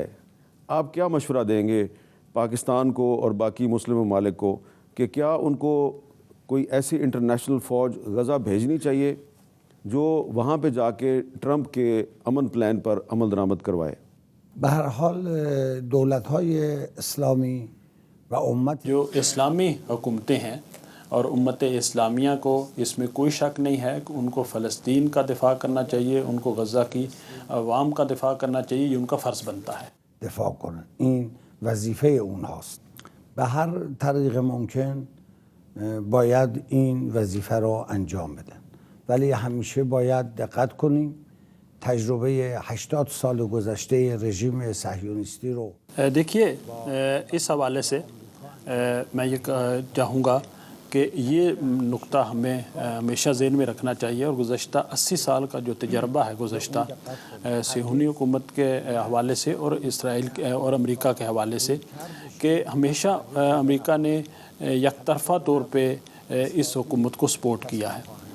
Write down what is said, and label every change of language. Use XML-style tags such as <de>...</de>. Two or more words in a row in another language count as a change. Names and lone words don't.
<ur>آپ کیا مشورہ دیں گے پاکستان کو اور باقی مسلم ممالک کو کہ کیا ان کو کوئی ایسی انٹرنیشنل فوج غزہ بھیجنی چاہیے جو وہاں پہ جا کے ٹرمپ کے امن پلان پر عمل درآمد کروائے؟</ur> <fa>بہرحال دولت‌های اسلامی و امت</fa> <ur>جو اسلامی حکومتیں ہیں اور امت اسلامیہ کو اس میں کوئی شک نہیں ہے کہ ان کو فلسطین کا دفاع کرنا چاہیے، ان کو غزہ کی عوام کا دفاع کرنا چاہیے، یہ ان کا فرض بنتا ہے۔</ur> <fa>دفاع کنن، این وظیفه اونهاست. به هر طریق ممکن باید این وظیفه را انجام بدن، ولی همیشه باید دقت کنیم تجربه 80 سال گذشته رژیم صهیونیستی رو</fa> <ur>دیکھیے، اس حوالے سے میں یہ چاہوں گا کہ یہ نقطہ ہمیں ہمیشہ ذہن میں رکھنا چاہیے، اور گزشتہ 80 سال کا جو تجربہ ہے گزشتہ صہیونی حکومت کے حوالے سے اور اسرائیل اور امریکہ کے حوالے سے، کہ ہمیشہ امریکہ نے یک طرفہ طور پہ اس حکومت کو سپورٹ کیا ہے،</ur>